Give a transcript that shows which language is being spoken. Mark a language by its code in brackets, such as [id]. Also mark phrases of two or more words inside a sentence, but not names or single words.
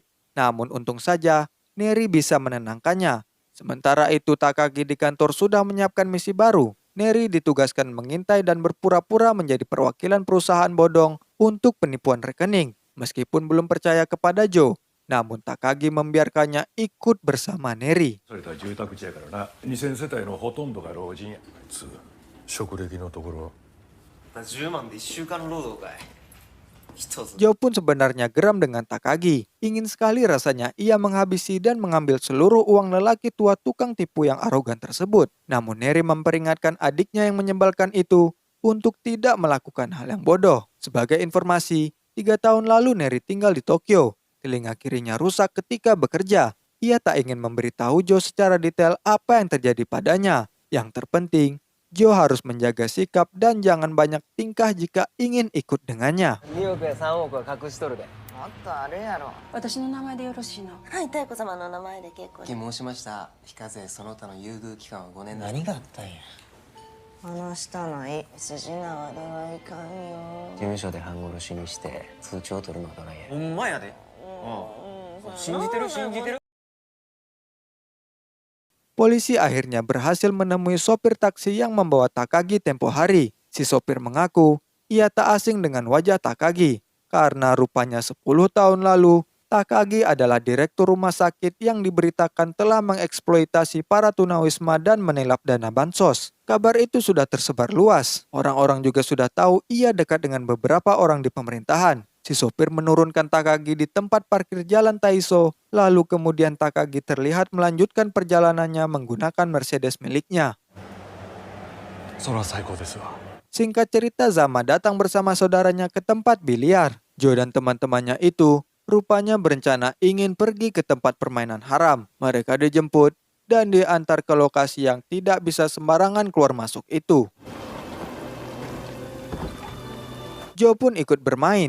[id] Namun untung saja Neri bisa menenangkannya. Sementara itu Takagi di kantor sudah menyiapkan misi baru. Neri ditugaskan mengintai dan berpura-pura menjadi perwakilan perusahaan bodong untuk penipuan rekening. Meskipun belum percaya kepada Joe, namun Takagi membiarkannya ikut bersama Neri. [ja] それとは住宅地やからな2000世帯のほとんどが老人やつ職歴のところ 10万で1週間の労働かい一つ [id] Joe pun sebenarnya geram dengan Takagi. Ingin sekali rasanya ia menghabisi dan mengambil seluruh uang lelaki tua tukang tipu yang arogan tersebut. Namun Neri memperingatkan adiknya yang menyebalkan itu untuk tidak melakukan hal yang bodoh. Sebagai informasi, 3 tahun lalu Neri tinggal di Tokyo. Telinga kirinya rusak ketika bekerja. Ia tak ingin memberitahu Joe secara detail apa yang terjadi padanya. Yang terpenting, Joe harus menjaga sikap dan jangan banyak tingkah jika ingin ikut dengannya. [ja] 2 億や3億は隠しとるでもっとあるやろ。私の名前でよろしいの？はい、妙子様の名前で結構です。申しました非課税その他の優遇期間は5年何があったんや。話したない。筋縄ではいかんよ。事務所で半殺しにして通帳を取るのはどないやほんまやで信じてる信じてる [id] Polisi akhirnya berhasil menemui sopir taksi yang membawa Takagi tempo hari. Si sopir mengaku ia tak asing dengan wajah Takagi karena rupanya 10 tahun lalu Takagi adalah direktur rumah sakit yang diberitakan telah mengeksploitasi para tunawisma dan menelap dana bansos. Kabar itu sudah tersebar luas. Orang-orang juga sudah tahu ia dekat dengan beberapa orang di pemerintahan. Si sopir menurunkan Takagi di tempat parkir jalan Taiso, lalu kemudian Takagi terlihat melanjutkan perjalanannya menggunakan Mercedes miliknya. [ja] それは最高ですわ。 [id] Singkat cerita, Zama datang bersama saudaranya ke tempat biliar. Joe dan teman-temannya itu rupanya berencana ingin pergi ke tempat permainan haram. Mereka dijemput dan diantar ke lokasi yang tidak bisa sembarangan keluar masuk itu. Joe pun ikut bermain.